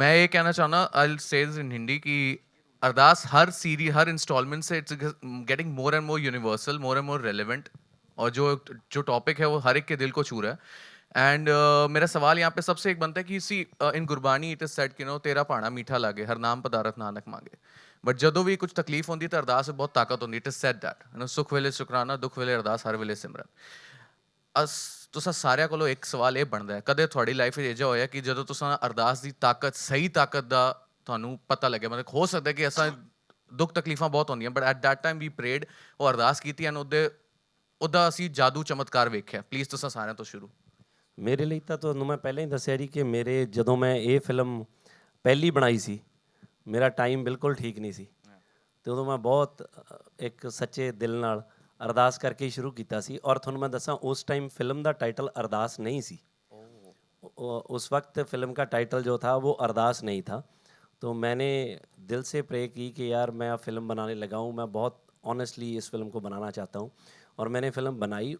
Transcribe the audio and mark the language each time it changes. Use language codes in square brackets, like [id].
[hi] मैं ये कहना चाहना [en] I say in Hindi [hi] की अरदास हर सीरीज हर इंस्टॉलमेंट से [en] it's getting more and more universal, more and more relevant, [hi] और जो टॉपिक है वो हर एक के दिल को छू रहा है। एंड मेरा सवाल यहाँ पे सबसे एक बनता है कि [en] see in Gurbani it is said [hi] कि नो [pa] तेरा भाणा मीठा लागे हर नाम पदारथ नानक मांगे, [hi] बट जदों भी कुछ तकलीफ होती तो अरदास में बहुत ताकत होती। [en] it is said that [pa] सुख वेले शुकराना दुख वेले अरदास हर वेले सिमरन। अस तुसा सारिਆਂ ਕੋਲੋਂ ਇੱਕ ਸਵਾਲ ਇਹ ਬਣਦਾ ਹੈ, ਕਦੇ ਤੁਹਾਡੀ ਲਾਈਫ ਵਿੱਚ ਅਜਿਹਾ ਹੋਇਆ ਕਿ ਜਦੋਂ ਤੁਸੀਂ ਅਰਦਾਸ ਦੀ ਤਾਕਤ ਸਹੀ ਤਾਕਤ ਦਾ ਤੁਹਾਨੂੰ ਪਤਾ ਲੱਗਿਆ, ਮਤਲਬ ਹੋ ਸਕਦਾ ਕਿ ਅਸਾਂ ਦੁੱਖ ਤਕਲੀਫਾਂ ਬਹੁਤ ਹੁੰਦੀਆਂ [en] but at that time [pa] we parade ਉਹ ਅਰਦਾਸ ਕੀਤੀ ਐਂਡ ਉਹਦਾ ਅਸੀਂ ਜਾਦੂ ਚਮਤਕਾਰ ਵੇਖਿਆ। ਪਲੀਜ਼ ਤੁਸੀਂ ਸਾਰਿਆਂ ਤੋਂ ਸ਼ੁਰੂ। ਮੇਰੇ ਲਈ ਤਾਂ ਤੁਹਾਨੂੰ ਮੈਂ ਪਹਿਲਾਂ ਹੀ ਦੱਸਿਆ ਜੀ ਕਿ ਮੇਰੇ ਜਦੋਂ ਮੈਂ ਇਹ ਫਿਲਮ ਪਹਿਲੀ ਬਣਾਈ ਸੀ ਮੇਰਾ ਟਾਈਮ ਬਿਲਕੁਲ ਠੀਕ ਨਹੀਂ ਸੀ ਤੇ ਉਦੋਂ ਮੈਂ ਬਹੁਤ ਇੱਕ ਸੱਚੇ ਦਿਲ ਨਾਲ ਅਰਦਾਸ ਕਰਕੇ ਹੀ ਸ਼ੁਰੂ ਕੀਤਾ ਸੀ। ਔਰ ਤੁਹਾਨੂੰ ਮੈਂ ਦੱਸਾਂ [hi] ਉਸ टाइम फिल्म का टाइटल अरदास नहीं सी, उस वक्त फिल्म का टाइटल जो था वो अरदास नहीं था। तो मैंने दिल से प्रे की कि यार मैं अब फिल्म बनाने लगा हूँ, मैं बहुत ऑनेस्टली इस फिल्म को बनाना चाहता हूँ, और मैंने फ़िल्म बनाई।